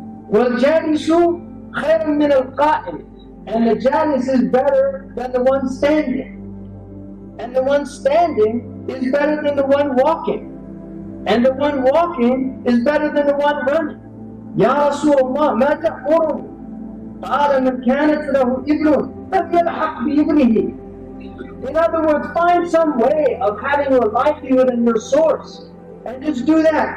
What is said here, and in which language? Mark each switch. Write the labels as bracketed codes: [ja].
[ar] وَالْجَالِسُ خَيْرٌ مِنَ الْقَائِمِ, [en] and the jalis is better than the one standing. And the one standing is better than the one walking. And the one walking is better than the one running. [ar] Ya Rasulullah, ma ta'muruni? قال من كانت له إبن فليلحق بإبنه. [en] In other words, find some way of having your livelihood and your source, and just do that.